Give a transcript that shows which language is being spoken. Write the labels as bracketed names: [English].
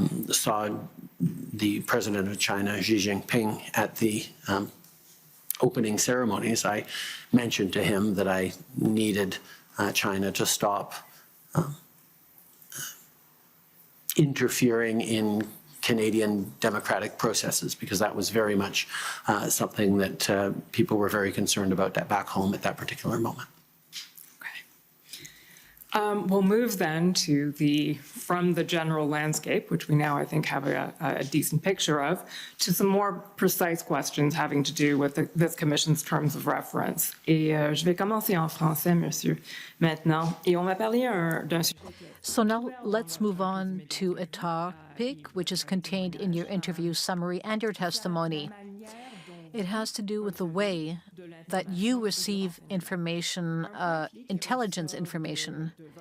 [English] Saw the president of China, Xi Jinping, at the opening ceremonies, I mentioned to him that I needed China to stop interfering in Canadian democratic processes, because that was very much something that people were very concerned about back home at that particular moment. We'll move then to from the general landscape, which we now, I think, have a decent picture of, to some more precise questions having to do with this Commission's terms of reference. [French] Et je vais commencer en français, monsieur, maintenant. Et on m'a parlé d'un sujet. [English] So now let's move on to a topic which is contained in your interview summary and your testimony. It has to do with the way that you receive information, intelligence information.